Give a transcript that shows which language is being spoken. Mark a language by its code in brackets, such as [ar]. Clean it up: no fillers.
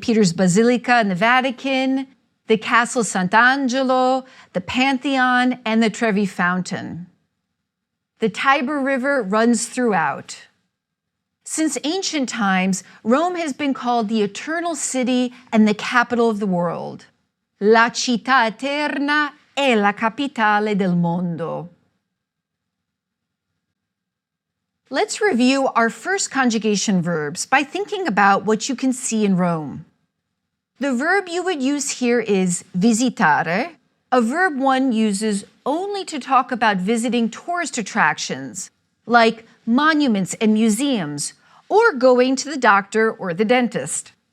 [en] Peter's Basilica and the Vatican, the Castle Sant'Angelo, the Pantheon, and the Trevi Fountain. The Tiber River runs throughout. Since ancient times, Rome has been called the eternal city and the capital of the world. [it] La città eterna è la capitale del mondo. [en] Let's review our first conjugation verbs by thinking about what you can see in Rome. The verb you would use here is visitare, a verb one uses only to talk about visiting tourist attractions, like monuments and museums, or going to the doctor or the dentist.